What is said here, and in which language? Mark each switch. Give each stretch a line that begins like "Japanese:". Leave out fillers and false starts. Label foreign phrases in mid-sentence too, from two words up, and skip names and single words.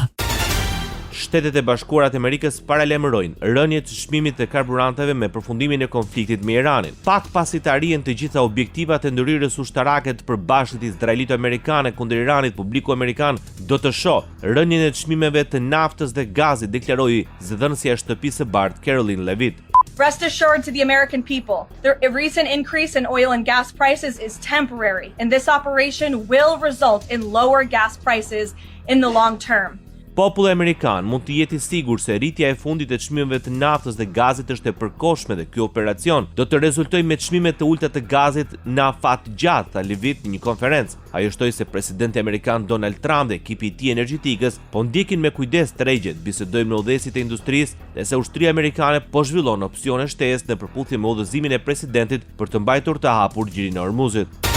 Albanian: Shtetet e Bashkuara të Amerikës paralajmërojnë rënje të çmimit të karburanteve me përfundimin e konfliktit me Iranin. Pak pasi të arrihen të gjitha objektivat e ndërhyrjes ushtarake të përbashkët izraelito-amerikane kundër Iranit, publiku amerikan do të shohë rënjen e çmimeve të naftës dhe gazit, deklaroi zëdhënësja e shtëpisë së Bardh Caroline Levitt.
English: Rest assured to the American people, the recent increase in oil and gas prices is temporary, and this operation will result in lower gas prices in the long term.
Albanian: Populli amerikan mund të jetë i sigurt se rritja e fundit e çmimeve të naftës dhe gazit është e përkohshme dhe ky operacion do të rezultojë me çmime të ulta të gazit në afat gjatë, tha Levitt në një konferencë. Ajo shtoi se presidenti amerikan Donald Trump dhe ekipi i tij energjetikës po ndjekin me kujdes tregjet, bisedojnë me udhëheqësit e industrisë dhe se ushtria amerikane po zhvillon opsione shtesë në përputhje me udhëzimin e presidentit për të mbajtur të hapur gjirin e Hormuzit.